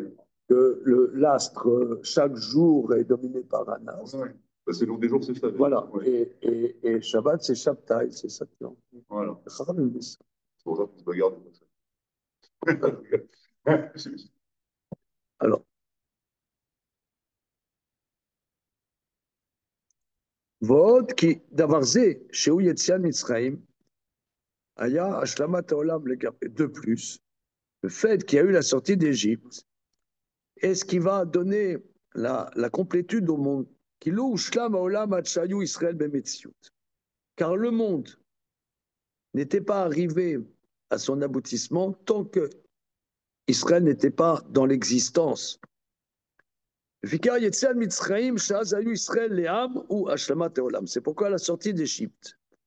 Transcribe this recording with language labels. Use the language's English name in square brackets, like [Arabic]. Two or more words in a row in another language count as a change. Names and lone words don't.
[French] que l'astre, chaque jour, est dominé par un astre. Ouais. C'est long des jours, c'est ça. Voilà. Ouais. Et Shabbat, c'est Shabtai, c'est Saturne. Voilà. Les Chachamim disent ça. C'est pour ça qu'on se regarde comme ça. Alors, [Hebrew] ועוד כי דבר זה, שהוא יציאת מצרים, היה השלמת העולם לגבי. [French] De plus, le fait qu'il y a eu la sortie d'Égypte est ce qui va donner la complétude au monde. [Hebrew] כי לא הושלם העולם עד שהיו ישראל במציאות. [French] Car le monde n'était pas arrivé à son aboutissement tant que Israël n'était pas dans l'existence. C'est pourquoi la sortie d'Égypte.